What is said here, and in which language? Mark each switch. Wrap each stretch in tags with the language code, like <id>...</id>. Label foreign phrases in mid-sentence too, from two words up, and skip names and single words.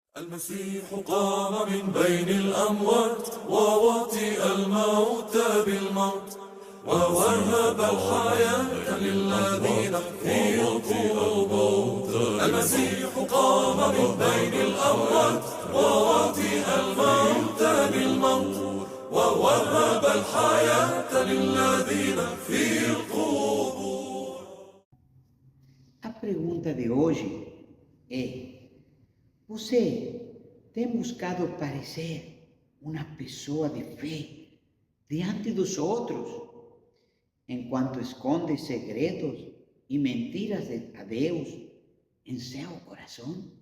<ar>المسيح قام من بين الأموات ووطئ الموت بالموت ووهب الحياة للذين في القبور. المسيح قام من بين الأموات ووطئ الموت بالموت ووهب الحياة للذين في القبور.</ar> <pt>A pergunta de hoje é: você tem buscado parecer uma pessoa de fé diante dos outros, enquanto esconde segredos e mentiras a Deus em seu coração?</pt>